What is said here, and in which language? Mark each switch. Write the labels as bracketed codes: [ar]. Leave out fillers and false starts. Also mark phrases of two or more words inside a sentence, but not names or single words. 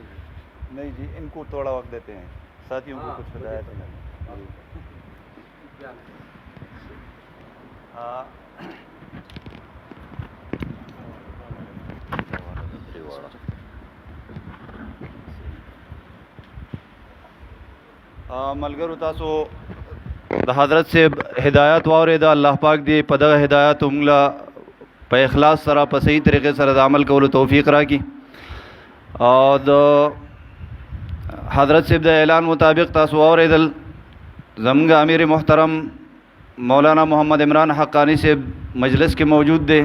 [ur] نہیں جی، ان کو تھوڑا وقت دیتے ہیں، ساتھیوں کو کچھ ہدایت ہے. [ps] ملګرو تاسو د حضرت سے ہدایت واورېده، الله پاک دې په دغه هدایت موږ له په اخلاص سره په صحیح طریقې سره د عمل کولو توفیق راکړي. او د حضرت صاحب د اعلان مطابق تاسو واورېدل، زموږ امیر محترم مولانا محمد عمران حقانی صاحب مجلس کې موجود دی.